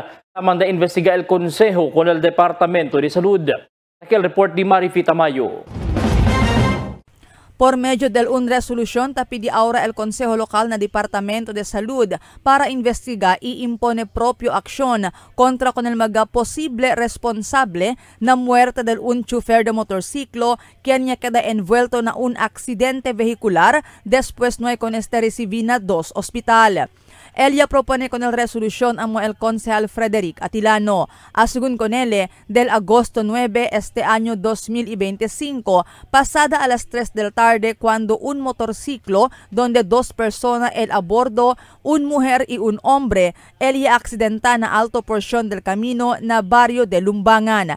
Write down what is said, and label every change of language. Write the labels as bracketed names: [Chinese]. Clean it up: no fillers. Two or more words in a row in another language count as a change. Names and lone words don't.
[Chavacano] Tamanda investiga el Consejo con el Departamento de Salud. Aquí el report de Marifi Tamayo. Por medio de una resolución, tapidi ahora el Consejo Local na Departamento de Salud para investigar y impone propio acción contra con el mga posible responsable na muerte del un chofer de motorciclo quien ya queda envuelto na un accidente vehicular después no hay con este recibí na 2 hospital. Ella propone con el resolución amo el concejal Frederick Atilano. Asugun con él, del agosto 9 este año 2025, pasada a las 3 del tarde cuando un motorciclo donde 2 personas el a bordo, un mujer y un hombre, ella accidenta na alto porción del camino na barrio de Lumbangan.